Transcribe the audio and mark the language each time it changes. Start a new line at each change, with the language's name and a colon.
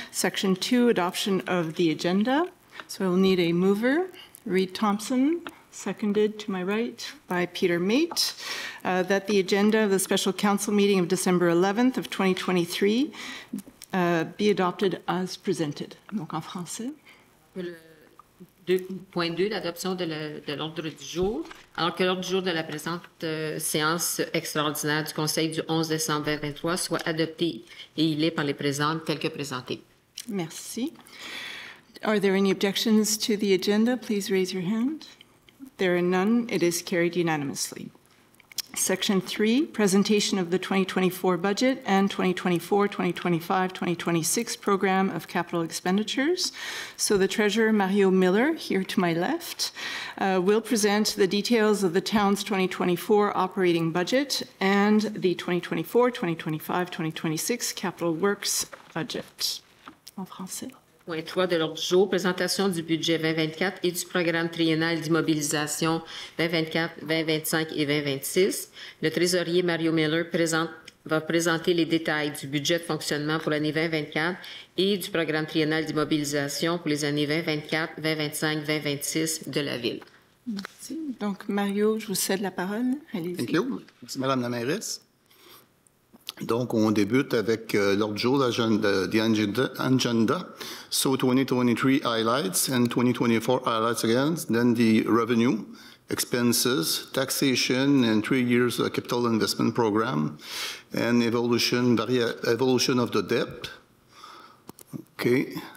English: Section 2, adoption of the agenda. So I will need a mover, Reed Thompson, seconded to my right by Peter Mate, that the agenda of the special council meeting of December 11th of 2023 be adopted as presented.
French: Donc en français. 2.2, l'adoption de l'ordre du jour, alors que l'ordre du jour de la présente séance extraordinaire du Conseil du 11 décembre 2023 soit adopté et il est par les présents tel que présenté.
English: Merci. Are there any objections to the agenda? Please raise your hand. There are none. It is carried unanimously. Section 3, presentation of the 2024 budget and 2024, 2025, 2026 program of capital expenditures. So the Treasurer, Mario Miller, here to my left, will present the details of the town's 2024 operating budget and the 2024, 2025, 2026 capital works budget.
French: En français. Point 3 de l'ordre du jour, présentation du budget 2024 et du programme triennal d'immobilisation 2024, 2025 et 2026. Le trésorier Mario Miller va présenter les détails du budget de fonctionnement pour l'année 2024 et du programme triennal d'immobilisation pour les années 2024, 2025, 2026 de la Ville. Merci. Donc, Mario, je vous cède la parole. Allez-y.
English: Thank you.
French: Merci, Madame la mairesse. Donc, on débute avec l'ordre du jour,
English: the agenda. So, 2023 highlights and 2024 highlights again. Then the revenue, expenses, taxation, and 3 years capital investment program, and evolution of the debt. Okay.